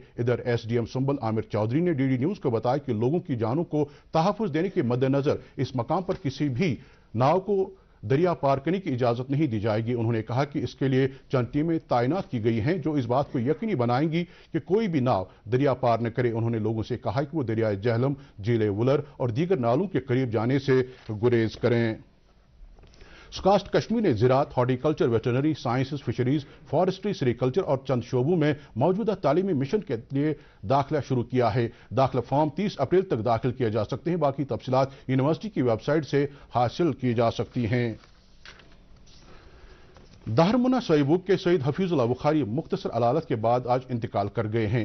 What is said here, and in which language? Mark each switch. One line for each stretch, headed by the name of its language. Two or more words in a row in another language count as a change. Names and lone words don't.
Urdu: ادھر SDM سنبل عامر چودھری نے
English: DD news
Urdu: کو بتایا کہ لوگوں کی جانوں کو تحفظ دینے کے مد نظر اس مقام پر کسی بھی ناؤ کو دریا پار کرنے کی اجازت نہیں دی جائے گی۔ انہوں نے کہا کہ اس کے لیے چند ٹیمیں تعینات کی گئی ہیں جو اس بات کو یقینی بنائیں گی کہ کوئی بھی ناؤ دریا پار نہ کرے۔ انہوں نے لوگوں سے کہا کہ وہ دریائے جہلم، جھیل ولر اور دیگر نالوں کے قریب جانے سے گریز کریں۔ سکاسٹ کشمیر نے زراعت، ہارٹیکلچر،
English: veterinary sciences,
Urdu: فشریز، فارسٹری، سیریکلچر اور چند شعبوں میں موجودہ تعلیمی مشن کے لیے داخلہ شروع کیا ہے۔ داخلہ فارم 30 اپریل تک داخل کیے جا سکتے ہیں۔ باقی تفصیلات یونیورسٹی کی ویب سائٹ سے حاصل کی جا سکتی ہیں۔ دہرمنہ سیبوک کے سید حفیظ اللہ بخاری مختصر علالت کے بعد آج انتقال کر گئے ہیں۔